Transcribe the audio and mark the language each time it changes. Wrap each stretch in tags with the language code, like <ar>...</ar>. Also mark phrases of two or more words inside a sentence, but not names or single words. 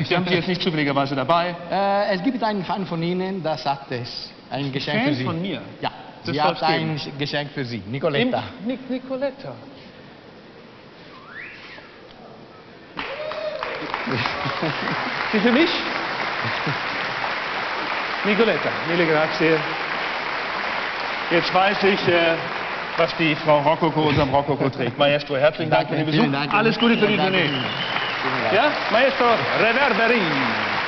<de>Sie haben sie jetzt nicht zufälligerweise dabei. Es gibt einen Fan von Ihnen, der sagt es. Ein Geschenk Fan für Sie. von mir? Ja, Das sie soll's hat ein Geschenk für Sie. Nicoletta. Nicoletta. Sie für mich?</de> <it>Nicoletta, mille grazie.</it> <de>Jetzt weiß ich, was die Frau Rococo unterm Rococo trägt. Maestro, herzlichen Dank für den Besuch. Vielen Dank. Alles Gute für die Vielen Dank. Tournee. Ja, Maestro Reverberi.</de>